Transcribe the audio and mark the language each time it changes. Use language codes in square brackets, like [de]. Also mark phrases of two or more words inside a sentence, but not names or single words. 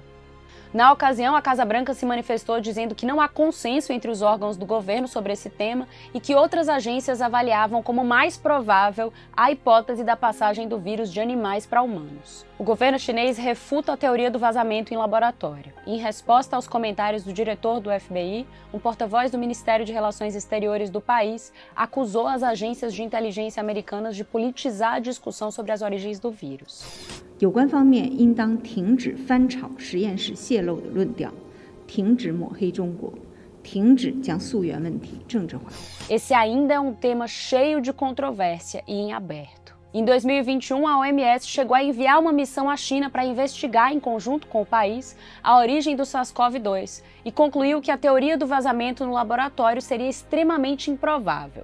[pt] Na ocasião, a Casa Branca se manifestou dizendo que não há consenso entre os órgãos do governo sobre esse tema e que outras agências avaliavam como mais provável a hipótese da passagem do vírus de animais para humanos. O governo chinês refuta a teoria do vazamento em laboratório. Em resposta aos comentários do diretor do FBI, um porta-voz do Ministério de Relações Exteriores do país acusou as agências de inteligência americanas de politizar a discussão sobre as origens do vírus. [zh] 有关方面应当停止翻炒实验室泄露的论调，停止抹黑中国，停止将溯源问题政治化。 [pt] Esse ainda é tema cheio de controvérsia e em aberto. Em 2021, a OMS chegou a enviar uma missão à China para investigar, em conjunto com o país, a origem do SARS-CoV-2 e concluiu que a teoria do vazamento no laboratório seria extremamente improvável.